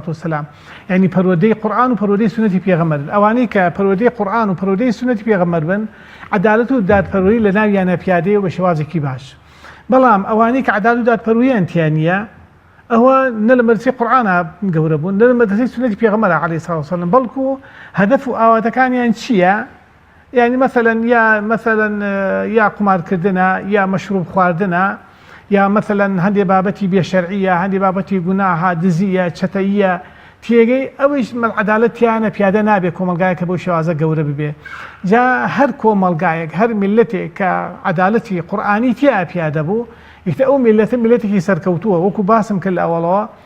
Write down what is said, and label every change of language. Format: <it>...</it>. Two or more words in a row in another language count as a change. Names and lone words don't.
<ckb>وسەلام یعنی پەروەردەی قورئان و پەروەردەی سونەتی پێغەمبەر ئەوانەی کە پەروەردەی قورئان و پەروەردەی سونەتی پێغەمبەر بن عەدالەت و دادپەروەری لە ناویانە پیادەیە بە شێوازێکی باش بەڵام ئەوانەی کە عەدالەت و دادپەروەریان تیا نییە ئەوە نە لە مەدرسەی قورئانە گەورە بوون نە لە مەدرسەی سونەتی پێغەمبەر</ckb> <ar>عەلەیهی سەڵات وسەلام</ar> <ckb>بەڵکو هەدەف و ئاواتەکانیان چییە يعني مثلا يا قمارکردنە یا مەشروب خواردنە یا مثلا هەندێک بابەتی بێشەرعیە هەندێک بابەتی گوناها دزیە چەتەیە تێگەی ئەوەش عەدالەتیانە پیادە نابێت کۆمەلگایەکە بۆ شێوازە گەورە ببێ جا هەر کۆمەلگایەک هەر میلەتێک کە عەدالەتی قورئانی تیا پیادە بوو ئیتر ئەو میلەتە میلەتێکی سەرکەوتووە وەکو باسم کرد لە ئەوەڵەوە</ckb>